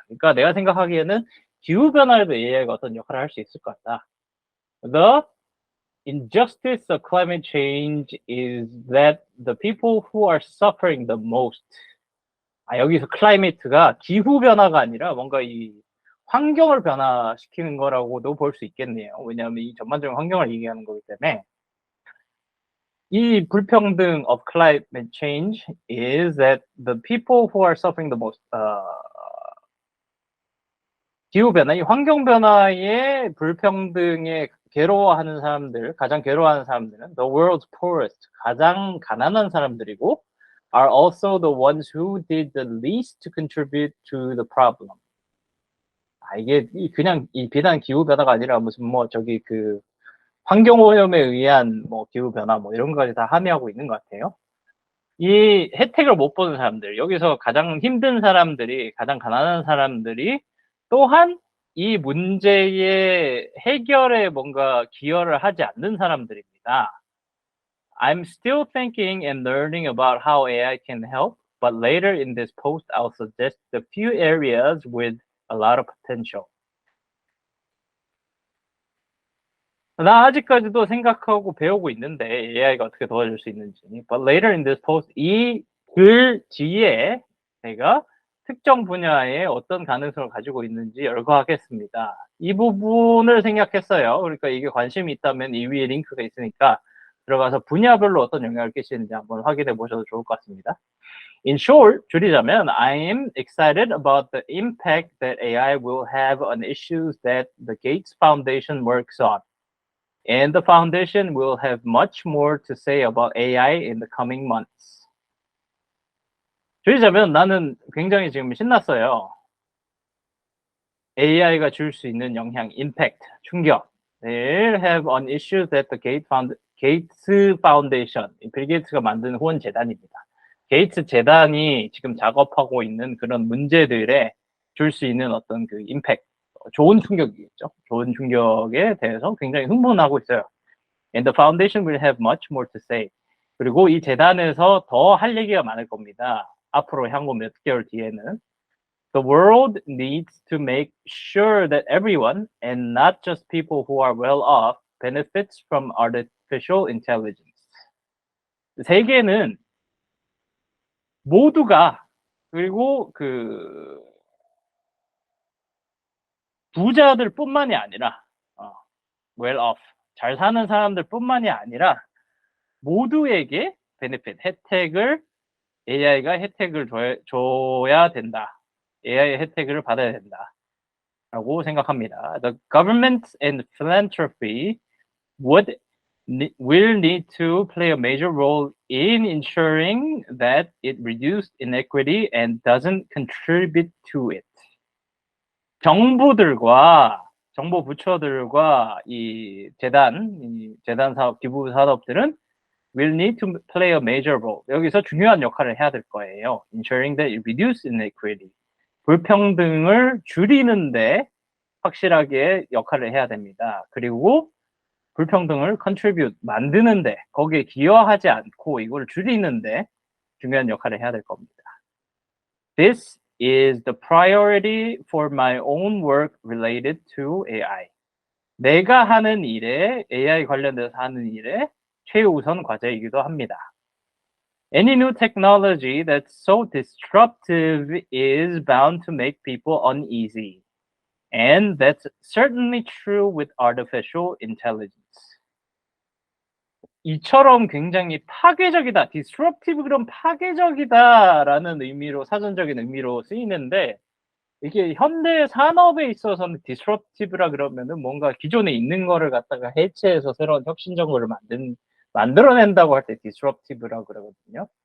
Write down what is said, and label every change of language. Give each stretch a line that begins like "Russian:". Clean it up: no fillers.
Korean: 그러니까 내가 생각하기에는 기후변화에도 AI가 어떤 역할을 할 수 있을 것 같다.
English: The injustice of climate change is that the people who are suffering the most.
Korean: 여기서 클라이메이트가 기후변화가 아니라 뭔가 이 환경을 변화시키는 거라고도 볼 수 있겠네요. 왜냐하면 이 전반적인 환경을 얘기하는 거기 때문에 이 불평등
English: of climate change is that the people who are suffering the most
Korean: 기후변화, 이 환경변화의 불평등에 괴로워하는 사람들, 가장 괴로워하는 사람들은
English: the world's poorest,
Korean: 가장 가난한 사람들이고
English: are also the ones who did the least to contribute to the problem.
Korean: 이게 그냥 이 비단 기후변화가 아니라 무슨 뭐 저기 그 환경오염에 의한 뭐 기후변화 뭐 이런 것까지 다 함의하고 있는 것 같아요. 이 혜택을 못 보는 사람들, 여기서 가장 힘든 사람들이, 가장 가난한 사람들이 또한 이 문제의 해결에 뭔가 기여를 하지 않는 사람들입니다.
English: I'm still thinking and learning about how AI can help, but later in this post I'll suggest a few areas with a lot of potential.
Korean: 나 아직까지도 생각하고 배우고 있는데 AI가 어떻게 도와줄 수 있는지.
English: But later in this post,
Korean: 이 글 뒤에 내가 특정 분야에 어떤 가능성을 가지고 있는지 열거하겠습니다. 이 부분을 생각했어요. 그러니까 이게 관심이 있다면 이 위에 링크가 있으니까 들어가서 분야별로 어떤 영향을 끼치는지 한번 확인해 보셔도 좋을 것 같습니다.
English: In short,
Korean: 줄이자면
English: I am excited about the impact that AI will have on issues that the Gates Foundation works on. And the foundation will have much more to say about AI in the coming months.
Korean: 줄이자면 나는 굉장히 지금 신났어요. AI가 줄 수 있는 영향, impact, 충격.
English: They'll have on issues that the Gates Foundation,
Korean: 빌 게이츠가 만든 후원 재단입니다. 게이츠 재단이 지금 작업하고 있는 그런 문제들에 줄 수 있는 어떤 그 임팩트, 좋은 충격이겠죠. 좋은 충격에 대해서 굉장히 흥분하고 있어요.
English: And the foundation will have much more to say.
Korean: 그리고 이 재단에서 더 할 얘기가 많을 겁니다. 앞으로 향후 몇 개월 뒤에는.
English: The world needs to make sure that everyone, and not just people who are well off, benefits from artificial intelligence.
Korean: 세계는 모두가, 그리고 그 부자들뿐만이 아니라
English: well off,
Korean: 잘 사는 사람들뿐만이 아니라 모두에게 benefit, 혜택을 AI가 혜택을 줘야 된다. AI의 혜택을 받아야 된다. 라고 생각합니다.
English: The government and philanthropy will need to play a major role in ensuring that it reduces inequity and doesn't contribute to it.
Korean: 정부들과 정보 부처들과 이 재단 사업, 기부 산업들은
English: will need to play a major role.
Korean: 여기서 중요한 역할을 해야 될 거예요.
English: Ensuring that it reduces inequity.
Korean: 불평등을 줄이는데 확실하게 역할을 해야 됩니다. 그리고 불평등을 contribute, 만드는데, 거기에 기여하지 않고 이걸 줄이는데 중요한 역할을 해야 될 겁니다.
English: This is the priority for my own work related to AI.
Korean: 내가 하는 일에, AI 관련돼서 하는 일에 최우선 과제이기도 합니다.
English: Any new technology that's so disruptive is bound to make people uneasy. And that's certainly true with artificial intelligence.
Korean: 이처럼 굉장히 파괴적이다, disruptive, 그런 파괴적이다라는 의미로, 사전적인 의미로 쓰이는데, 이게 현대 산업에 있어서는 disruptive라 그러면은 뭔가 기존에 있는 거를 갖다가 해체해서 새로운 혁신적인 거를 만들어낸다고 할 때 disruptive라 그러거든요.